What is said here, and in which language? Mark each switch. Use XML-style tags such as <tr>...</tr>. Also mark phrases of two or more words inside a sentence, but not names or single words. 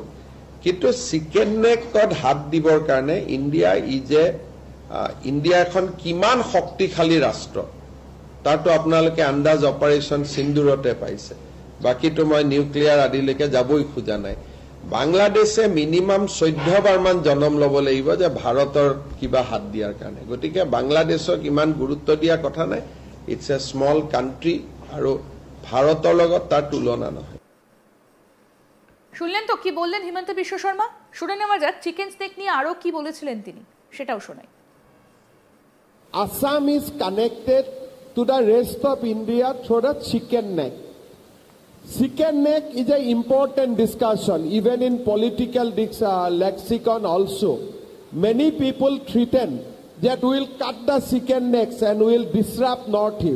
<as>কিন্তু</as> <en>chicken neck</en> <as>হাত দিবৰ কাৰণে ইণ্ডিয়া এখন কিমান শক্তিশালী ৰাষ্ট্ৰ তাৰতো আপোনালোকে আন্দাজ অপাৰেশ্যন সিন্দুৰতে পাইছে। বাকীটো মই নিউক্লিয়াৰ আদিলৈকে যাবই খোজা নাই। বাংলাদেশে মিনিমাম 14 বাৰমান জনম ল'ব লাগিব যে ভাৰতৰ কিবা হাত দিয়াৰ কাৰণে। গতিকে বাংলাদেশক ইমান গুৰুত্ব দিয়া কথা নাই।</as> <en>it's a small country</en> <as>আৰু ভাৰতৰ লগত তাৰ তুলনা নহয়।</as> <bn>শুনলেন তো কি বললেন হিমন্ত বিশ্ব শর্মা। শুনে নেওয়া যাক</bn> <en>chicken snake</en> <bn>নিয়ে আরো কি বলেছিলেন তিনি, সেটাও শোনাই।</bn> <en>Assam is connected to the rest of India through the chicken neck. Chicken neck is an important discussion, even in political lexicon also. Many people threaten that we will cut the chicken necks and we will disrupt Northeast.</en>